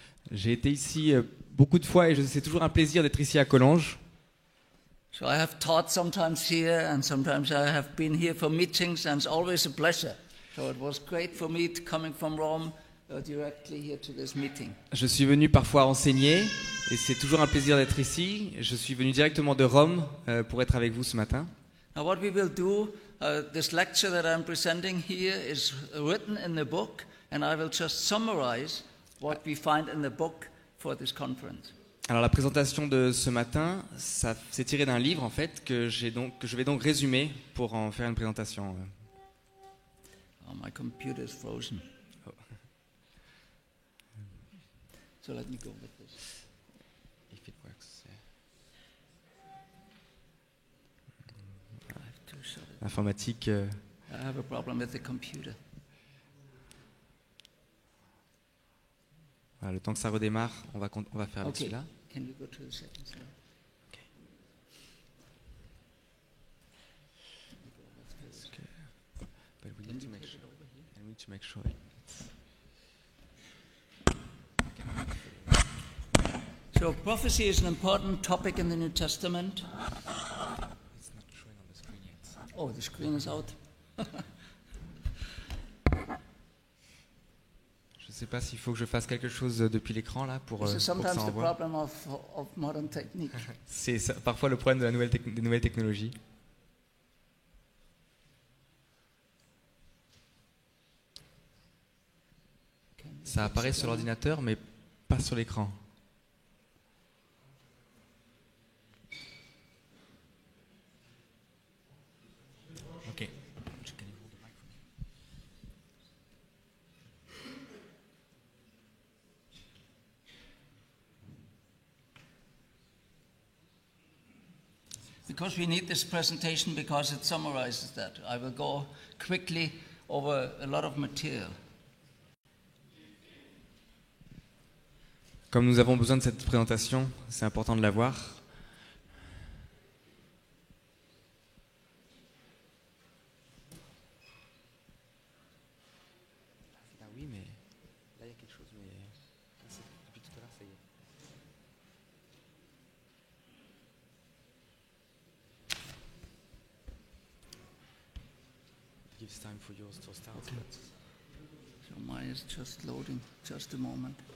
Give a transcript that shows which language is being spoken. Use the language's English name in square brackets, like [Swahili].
[French] J'ai été ici beaucoup de fois et c'est toujours un plaisir d'être ici à Collonges. [English] So I have taught sometimes here and sometimes I have been here for meetings and it's always a pleasure. So it was great for me coming from Rome directly here to this meeting. [French] Je suis venu parfois enseigner et c'est toujours un plaisir d'être ici. Je suis venu directement de Rome pour être avec vous ce matin. [English] Now what we will do, this lecture that I'm presenting here is written in the book and I will just summarize what we find in the book for this conference. [French] Alors la présentation de ce matin, ça c'est tiré d'un livre en fait que je vais donc résumer pour en faire une présentation. [English] Oh, my computer is frozen. So let me go with this. If it works. [French] Informatique. [English] I have a problem with the computer. [French] Voilà, le temps que ça redémarre, on va faire avec celui-là. [English] Can you go to the second slide? Okay. But we need to make sure. I need to make sure. So prophecy is an important topic in the New Testament. It's not showing on the screen yet. Oh, the screen is out. [French] Je ne sais pas s'il faut que je fasse quelque chose depuis l'écran là pour [English] This is [French] que [English] sometimes [French] ça [English] the [French] envoie. [English] problem of modern technique. [French] C'est parfois le problème de des nouvelles technologies. Ça apparaît sur l'ordinateur mais pas sur l'écran. Ok. [English] Because we need this presentation because it summarizes that. I will go quickly over a lot of material. [French] Comme nous avons besoin de cette présentation, c'est important de la voir. Ah oui, mais là il y a quelque chose, mais depuis tout à l'heure ça y est. [English] It gives time for yours to start. So mine is just loading, just a moment.